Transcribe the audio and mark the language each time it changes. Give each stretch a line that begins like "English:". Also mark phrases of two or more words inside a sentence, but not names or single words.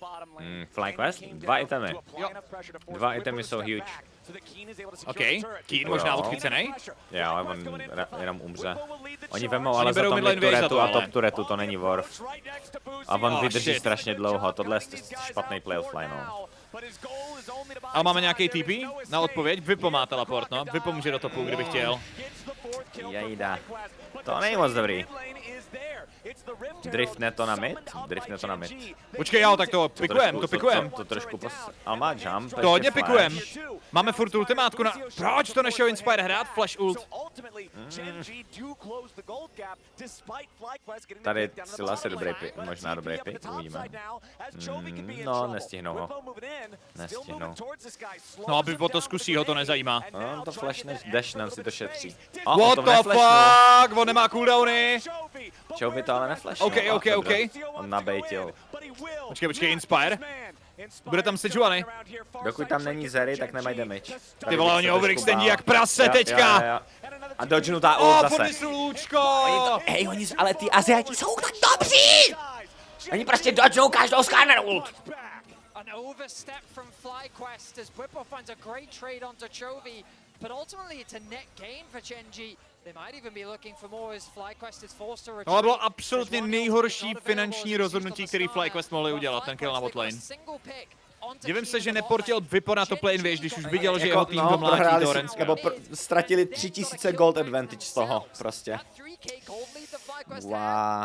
Czech: FlyQuest? 2 itemy. Jo. 2 itemy jsou huge. OK, Keen možná odchycenej. Jo, on jenom umře. Oni vemou ale za berou to midlane mid wave za turetu to, a ale. top turetu, to není Worf. A on
English: Oh,
Czech: vydrží
English: shit.
Czech: strašně dlouho, tohle je špatný play of fly, no. Ale máme nějaký TP na odpověď? Vypo má teleport, no. Vypo může do topu, kdyby chtěl. Jejda. To není moc dobrý. Driftne to na mid? Driftne to na mid. Počkej, jo, tak to pikujem, to pikujem. To trošku ale má jump. To hodně ještě pikujem. flash. Máme furt ultimátku na... Proč to nešel Inspire hrát? Flash ult. Tady Scylla asi dobrý pick, možná dobrý pick, uvidíme. No, nestihnou ho. Nestihnou. No, aby po to zkusí, ho to nezajímá. No, to flashne, Dashnan si to šetří.
English: What
Czech: to
English: the
Czech: neflashnul. fuck? On nemá cooldowny. Chovy to ale neflashnul. OK. On nabejtil. Počkej, Inspire. Bude tam Sejuani. Dokud tam není Zeri, tak nemají damage. Ty vole, oni overextendí jak prase teďka. Jo. A dodgenutá ult zase. Podnesu lůčko. Ale ty Aziati jsou tak dobří! Oni prostě dodgenou každou scanner ult.
English: An overstep from FlyQuest as Bwipo finds a great trade onto Chovy, but ultimately it's a net gain for Genji. They might even be looking for more as FlyQuest is forced to retreat.
Czech: Tohle bylo absolutně nejhorší finanční rozhodnutí, který FlyQuest mohli udělat, ten kill na botlane. Divím se, že neportil Vipo na
English: top lane,
Czech: víš, když už viděl, že jeho tým domlátí Torrance. Nebo ztratili 3000
English: gold advantage
Czech: z toho, prostě. Wow.